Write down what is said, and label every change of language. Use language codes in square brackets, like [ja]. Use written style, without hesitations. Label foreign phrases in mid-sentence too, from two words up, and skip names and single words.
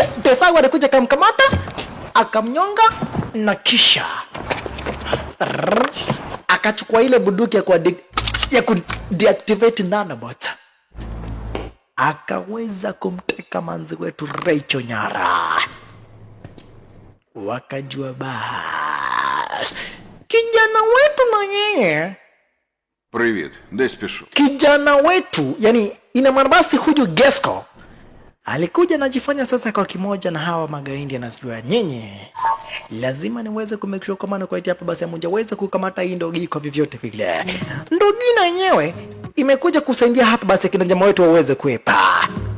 [sw] Desagu alikuja kamkamata akamnyonga na kisha akachukua ile bunduki ya ku deactivate nanobot, akaweza kumteka manzi wetu Rachel nyara. Wakajua bas kijana wetu na yeye. [uk] Привіт, десь пішов. [sw] Kijana wetu, yani ina maana basi huyu Gesco alikuja anajifanya sasa kwa kimoja na hawa magaindi, anasijua nyenye lazima niweze [en] kumake sure [sw] kama kwa hapa basi hamjaweza kukamata hii ndogi kwa vyovyote vile. Ndogi na yenyewe imekuja kusaidia hapa basi kina jamaa wetu waweze kuepa.